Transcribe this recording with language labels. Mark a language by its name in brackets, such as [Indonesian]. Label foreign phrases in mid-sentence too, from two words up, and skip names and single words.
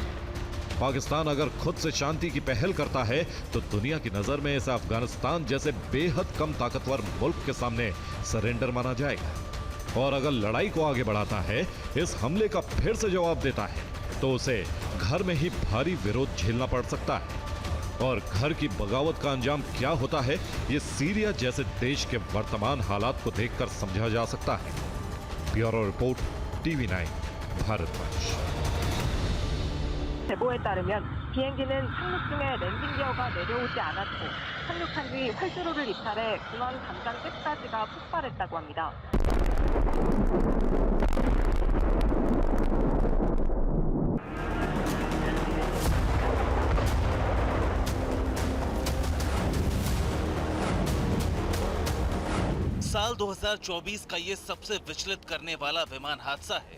[Hindi] पाकिस्तान अगर खुद से शांति की पहल करता है तो दुनिया की नजर में इसे अफगानिस्तान जैसे बेहद कम ताकतवर मुल्क के सामने सरेंडर माना जाएगा, और अगर लड़ाई को आगे बढ़ाता है, इस हमले का फिर से जवाब देता है, तो उसे घर में ही भारी विरोध झेलना पड़ सकता है। और घर की बगावत का अंजाम क्या होता है, ये सीरिया जैसे देश के वर्तमान हालात को देखकर समझा जा सकता है। ब्यूरो रिपोर्ट, TV9 भारतवर्ष। [Korean] 제보에 따르면 비행기는 착륙 중에 랜딩 기어가 내려오지 않았고 착륙한 뒤 활주로를 이탈해 공항 담장 가스가 폭발했다고 합니다. [Hindi] साल 2024 का ये सबसे विचलित करने वाला विमान हादसा है।